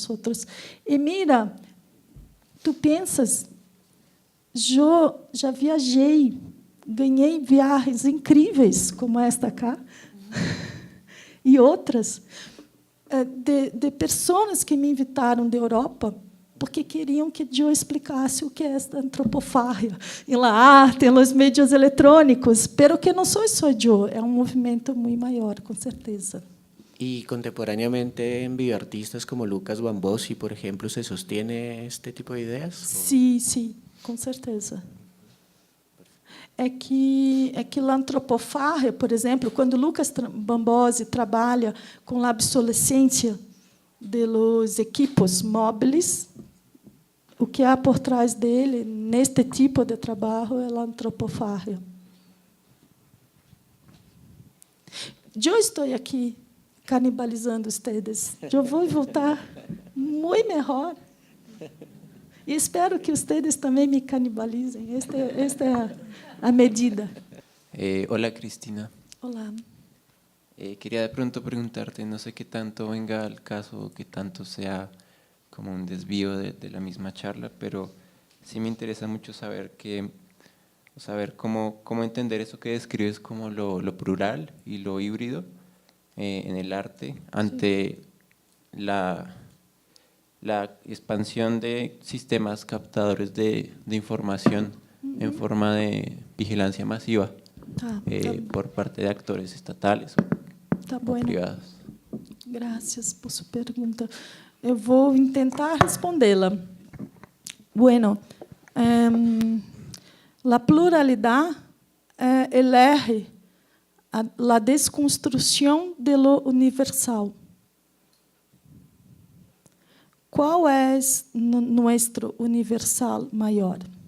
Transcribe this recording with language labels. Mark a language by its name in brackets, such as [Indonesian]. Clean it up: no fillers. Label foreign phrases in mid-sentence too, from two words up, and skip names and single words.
[Portuguese] E mira, tu pensas, eu já viajei, ganhei viagens incríveis, como esta cá, e outras, de pessoas que me invitaram da Europa, porque queriam que eu explicasse o que é esta antropofagia, em [Spanish] la arte, [Portuguese] em los meios eletrônicos, pero que não sou só eu, é um movimento muito maior, com certeza. [Spanish] Y contemporáneamente en bioartistas como Lucas Bambosi, por ejemplo, ¿se sostiene este tipo de ideas? [Portuguese] Sim, sim, com certeza. É que a antropofagia, por exemplo, quando Lucas Bambosi trabalha com a obsolescência dos equipos móveis, o que há por trás dele, neste tipo de trabalho, é a antropofagia. Eu estou aqui canibalizando vocês. Eu vou voltar muito melhor. E espero que vocês também me canibalizem. Esta é a medida. [Spanish] Hola, Cristina. [Portuguese] Olá. [Spanish] Quería de pronto preguntarte, no sé qué tanto venga al caso, qué tanto sea como un desvío de la misma charla, pero sí me interesa mucho saber cómo entender eso que describes como lo plural y lo híbrido en el arte ante la expansión de sistemas captadores de información en forma de vigilancia masiva por parte de actores estatales o bueno. privados. [Portuguese] Graças por sua pergunta. Eu vou tentar respondê-la. Bueno, a pluralidade é o R, a desconstrução de [Spanish] lo universal. [Portuguese] Qual é nosso universal maior?